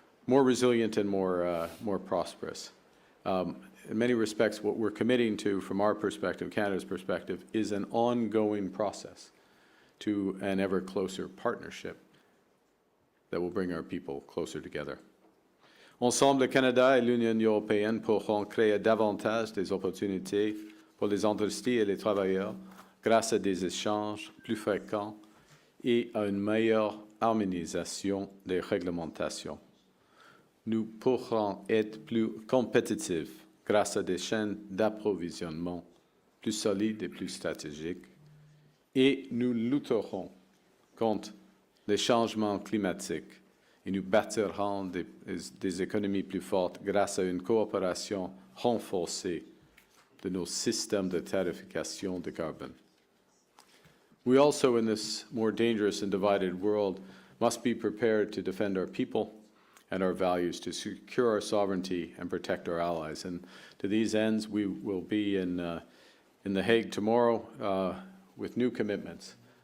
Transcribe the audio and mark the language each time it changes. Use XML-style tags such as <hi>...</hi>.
<en>more resilient and more prosperous. In many respects, what we're committing to, from our perspective, Canada's perspective, is an ongoing process to an ever closer partnership that will bring our people closer together.</en> <fr>Ensemble, le Canada et l'Union européenne pourront créer davantage des opportunités pour les industries et les travailleurs grâce à des échanges plus fréquents et à une meilleure harmonisation des réglementations. Nous pourrons être plus compétitifs grâce à des chaînes d'approvisionnement plus solides et plus stratégiques, et nous lutterons contre les changements climatiques et nous bâtirons des économies plus fortes grâce à une coopération renforcée de nos systèmes de tarification de carbone.</fr> <en>We also, in this more dangerous and divided world, must be prepared to defend our people and our values, to secure our sovereignty and protect our allies. And to these ends, we will be in The Hague tomorrow with new commitments,</en>